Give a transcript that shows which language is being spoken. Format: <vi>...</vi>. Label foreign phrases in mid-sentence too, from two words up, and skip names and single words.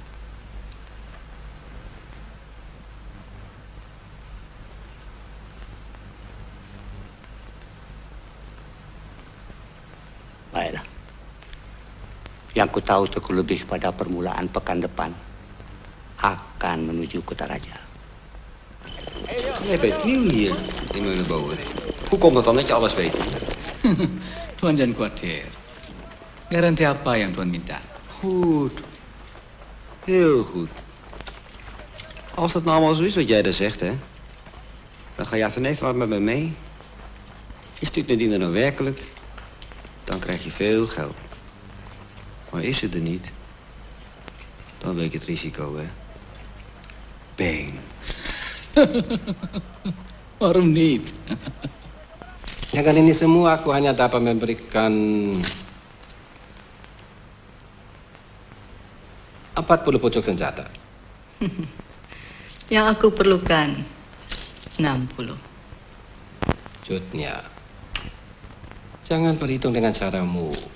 <id>Baiklah. Yang ku tahu Teguh lebih pada permulaan pekan depan akan menuju Kota Raja.</id> <nl>Jij bent nieuw hier in Meuleboden. Hoe komt het dan dat je alles weet?</nl> <id>Tuan jangan khawatir. Garanti apa yang Tuan minta?</id> <nl>Goed. Heel goed. Als dat nou allemaal zo is wat jij daar zegt, hè, dan ga jij vanavond met me mee. Is dit Nadine nou werkelijk? Dan krijg je veel geld. Maar is het er niet, dan weet je het risico, hè. Bang. Waarom niet?</nl> <id>Dengan ini semua aku hanya dapat memberikan 40 pucuk senjata. Yang aku perlukan 60. Cutnya, jangan berhitung dengan caramu.</id>